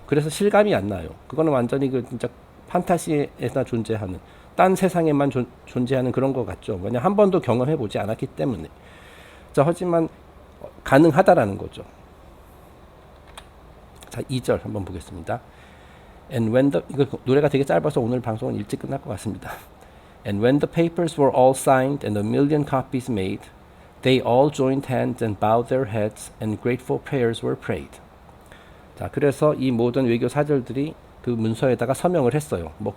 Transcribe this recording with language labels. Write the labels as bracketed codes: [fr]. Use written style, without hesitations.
[ko] 그래서 실감이 안 나요. 그거는 완전히 진짜 판타시에나 존재하는, 딴 세상에만 존재하는 그런 것 같죠. 왜냐 한 번도 경험해 보지 않았기 때문에. 자, 하지만 가능하다라는 거죠. 자, 2절 한번 보겠습니다. [en] And when [ko] 이거 노래가 되게 짧아서 오늘 방송은 일찍 끝날 것 같습니다. [en] And when the papers were all signed and 1,000,000 copies made, they all joined hands and bowed their heads and grateful prayers were prayed. [ko] 자, 그래서 이 모든 외교 사절들이 그 문서에다가 서명을 했어요.